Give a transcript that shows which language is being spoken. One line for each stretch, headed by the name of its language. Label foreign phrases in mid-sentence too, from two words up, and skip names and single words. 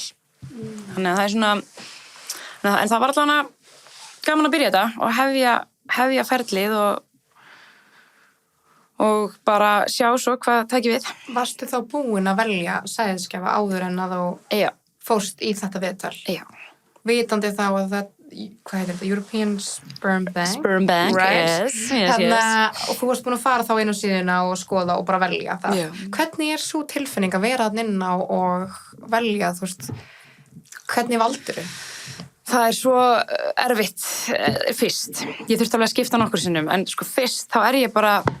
Icelandic: Þannig að það er svona, en það var allavega gaman að byrja þetta og hefja ferlið og bara sjá svo hvað tæki við. Varstu þá búin að velja sæðiskefa áður en að þú fórst í þetta viðtal? Já. Vitandi þá að það, hvað heitir þetta?
English: European Sperm Bank? Sperm Bank, right. yes.
Icelandic: Og þú varst búin að fara þá inn á síðuna og skoða og bara velja það. Já. Hvernig er svo tilfinning að vera þarna inn á og velja, þú veist, hvernig valdir þau? Það er svo erfitt fyrst. Ég þurfti alveg að skipta nokkur sinnum, en sko fyrst þá er ég bara...